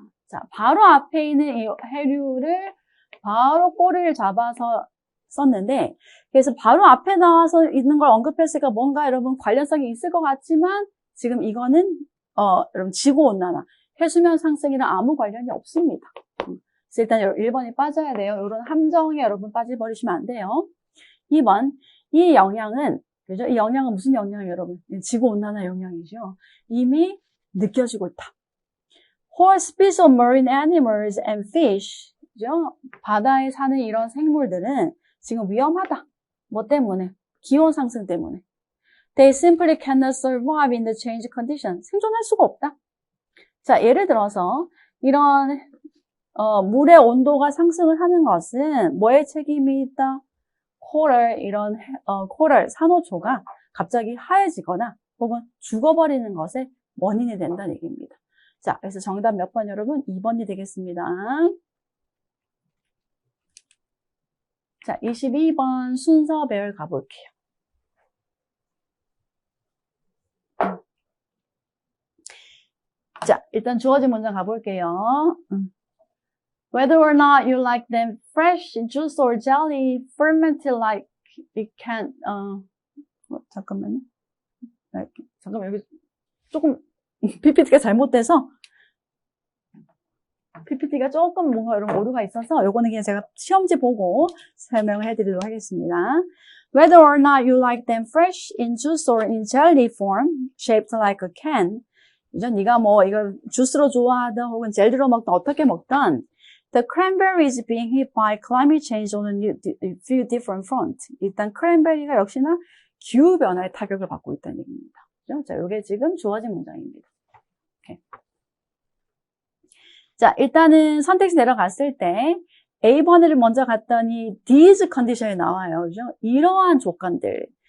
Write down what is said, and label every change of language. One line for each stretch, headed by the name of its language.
Korean: 자, 바로 앞에 있는 이 해류를 바로 꼬리를 잡아서 썼는데, 그래서 바로 앞에 나와서 있는 걸 언급했으니까 뭔가 여러분 관련성이 있을 것 같지만, 지금 이거는, 여러분 지구온난화, 해수면 상승이랑 아무 관련이 없습니다. 그래서 일단 1번이 빠져야 돼요. 이런 함정에 여러분 빠져버리시면 안 돼요. 2번, 이 영향은, 그죠? 이 영향은 무슨 영향이에요, 여러분? 지구온난화 영향이죠. 이미 느껴지고 있다.
English: Whole species of marine animals and fish,
Korean: 그죠? 바다에 사는 이런 생물들은 지금 위험하다. 뭐 때문에? 기온 상승 때문에.
English: They simply cannot survive in the changed condition.
Korean: 생존할 수가 없다. 자, 예를 들어서 이런 물의 온도가 상승을 하는 것은 뭐에 책임이 있다? 코랄, 이런 코랄, 산호초가 갑자기 하얘지거나 혹은 죽어버리는 것에 원인이 된다는 얘기입니다. 자, 그래서 정답 몇 번 여러분? 2번이 되겠습니다. 자, 22번 순서별 가볼게요. 자, 일단 주어진 문장 가볼게요.
English: Whether or not you like them fresh, juice or jelly, fermented like it can,
Korean: 잠깐만요. 잠깐만, 여기 조금 PPT가 잘못돼서 PPT가 조금 뭔가 이런 오류가 있어서 요거는 그냥 제가 시험지 보고 설명을 해드리도록 하겠습니다.
English: Whether or not you like them fresh, in juice or in jelly form, shaped like a can.
Korean: 이제 네가 뭐 이걸 주스로 좋아하든 혹은 젤리로 먹든 어떻게 먹든
English: The cranberry is being hit by climate change on a few different fronts.
Korean: 일단 크랜베리가 역시나 기후변화의 타격을 받고 있다는 얘기입니다. 그렇죠? 자, 이게 지금 주어진 문장입니다. 오케이. 자, 일단은 선택지 내려갔을 때 A번을 먼저 갔더니 these condition이 나와요. 그죠? 이러한 조건들.